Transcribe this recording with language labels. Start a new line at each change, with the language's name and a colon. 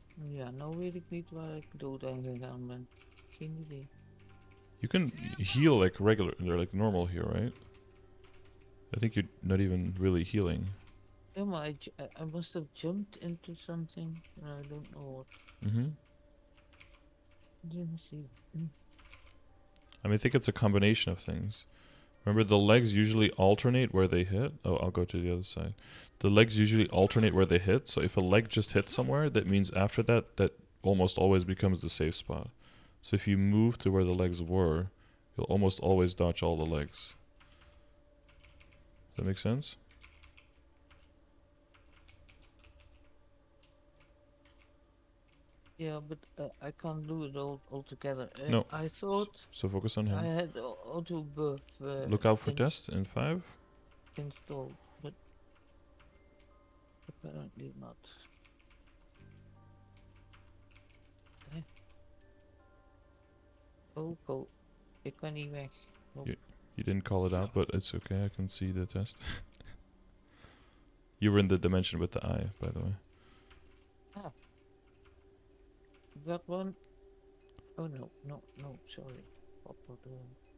Dutch: Ja, nou weet ik niet waar ik dood aan gegaan ben. Geen idee.
English: You can heal like regular, like normal here, right? I think you're not even really healing. Yeah, maar I must have jumped into something. I don't know what. Mm-hmm. Didn't see. I mean, I think it's a combination of things. Remember, the legs usually alternate where they hit. Oh, I'll go to the other side. The legs usually alternate where they hit. So if a leg just hits somewhere, that means after that, that almost always becomes the safe spot. So if you move to where the legs were, you'll almost always dodge all the legs. Does that make sense? Yeah, but I can't do it all together. No. I thought So focus on I him. had auto buff. Look out for test in 5. Installed, but apparently not.
Dutch: Okay. Oh, ik kan niet weg. Nope.
English: You didn't call it out, but it's okay. I can see the test. You were in the dimension with the eye, by the way. Ah, got one. Oh no, sorry. What we're doing.